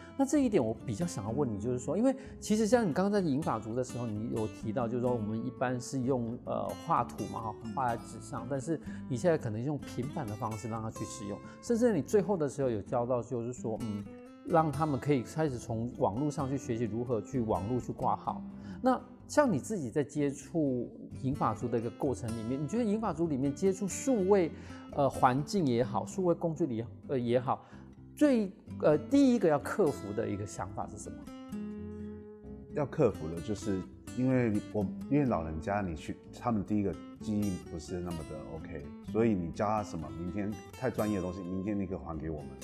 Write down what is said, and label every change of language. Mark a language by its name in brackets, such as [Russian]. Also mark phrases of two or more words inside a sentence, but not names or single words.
[Chinese] 那這一點我比較想要問你，就是說，因為其實像你剛剛在銀髮族的時候，你有提到，就是說我們一般是用畫圖嘛，畫在紙上，但是你現在可能用平板的方式讓他去使用，甚至你最後的時候有教到，就是說，讓他們可以開始從網絡上去學習如何去網絡去掛號。那像你自己在接觸銀髮族的一個過程裡面，你覺得銀髮族裡面接觸數位環境也好，數位工具也好，第一個要克服的一個想法是什麼？要克服的就是因為老人家他們第一個記憶不是那麼的 OK， 所以你教他什麼，明天太專業的東西，明天你可以還給我們的。